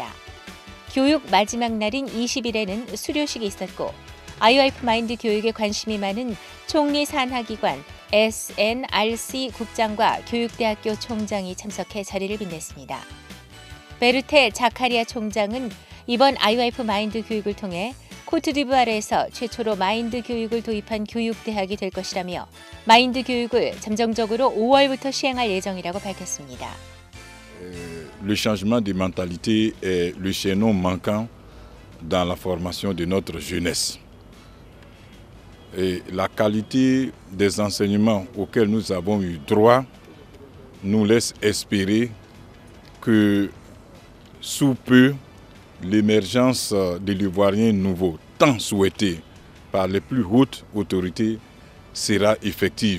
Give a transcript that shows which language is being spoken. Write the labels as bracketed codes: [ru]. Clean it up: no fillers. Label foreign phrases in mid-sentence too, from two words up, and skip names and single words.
[ko] 교육 마지막 날인 20일에는 수료식이 있었고 IOIF 마인드 교육에 관심이 많은 총리 산하기관 SNRC 국장과 교육대학교 총장이 참석해 자리를 빛냈습니다. 베르테 자카리아 총장은 이번 IOIF 마인드 교육을 통해 코트디부아르에서 최초로 마인드 교육을 도입한 교육대학이 될 것이라며 마인드 교육을 잠정적으로 5월부터 시행할 예정이라고 밝혔습니다. [fr] Le changement de mentalité est le chaînon manquant dans la formation de notre jeunesse. Et la qualité des enseignements auxquels nous avons eu droit nous laisse espérer que sous peu, l'émergence de l'Ivoirien nouveau, tant souhaité par les plus hautes autorités, sera effective.